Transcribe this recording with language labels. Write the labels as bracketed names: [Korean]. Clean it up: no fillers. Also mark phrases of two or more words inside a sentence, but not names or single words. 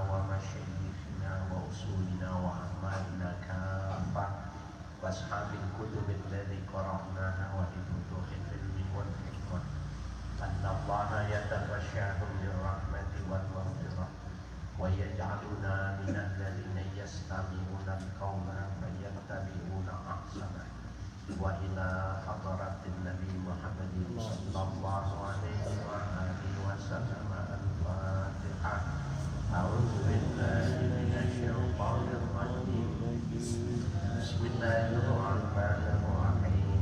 [Arabic] ومشايخنا وأصولنا وأعمالنا كافة وأصحاب الكتب الذي قرأناها وإبوتهل العلم والحكمة أن الله يتغشاهم بالرحمة والمغفرة ويجعلنا من الذين يستمعون القول فيتبعون أحسنه وإلى حضرة النبي محمد صلى الله عليه وعلى آله وسلم الفاتحة. أعوذ بالله من الشيطان الرجيم. بسم الله الرحمن الرحيم.